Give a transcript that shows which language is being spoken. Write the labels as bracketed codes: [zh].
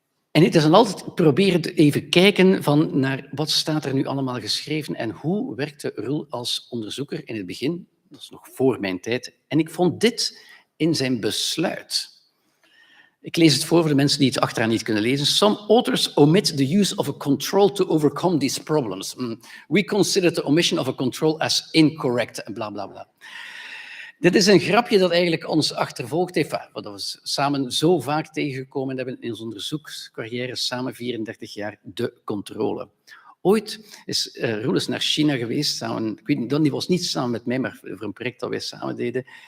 [nl] En het is dan altijd proberen te even kijken naar wat staat er nu allemaal geschreven en hoe werkte Roel als onderzoeker in het begin. Dat is nog voor mijn tijd. En ik vond dit in zijn besluit. Ik lees het voor de mensen die het achteraan niet kunnen lezen. [en] Some authors omit the use of a control to overcome these problems. We consider the omission of a control as incorrect. [nl] En bla, bla, bla. Dit is een grapje dat eigenlijk ons achtervolgd heeft. Wat we samen zo vaak tegengekomen hebben in onze onderzoekscarrière, samen 34 jaar, de controle. Ooit is Roel naar China geweest, samen, ik weet niet, die was niet samen met mij, maar voor een project dat wij samen deden.